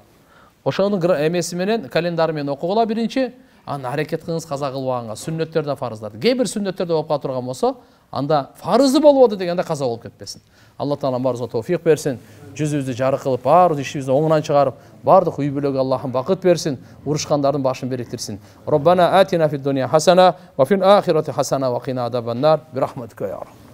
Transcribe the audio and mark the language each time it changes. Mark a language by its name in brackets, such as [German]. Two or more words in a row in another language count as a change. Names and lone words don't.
[Kyrgyz] Ошонун эмеси менен, календары менен окугула биринчи, аны аракет кылыңыз каза кылбаганга, сүннөттөрдө фарыздарды. Кээ бир сүннөттөрдө болуп кала турган болсо, анда фарызы болбоду дегенде каза болуп кетпесин. Алла Таала баарыбызга товфик берсин. Жүзүбүздү жарык кылып, баардык ишибизди оңунан чыгарып, баардык үй бүлөгө Аллахым бакыт берсин, урушкандардын башын бириктирсин. [Arabic] ربنا آتنا في الدنيا حسنة وفي الآخرة حسنة وقنا عذاب النار. برحمتك يا رب.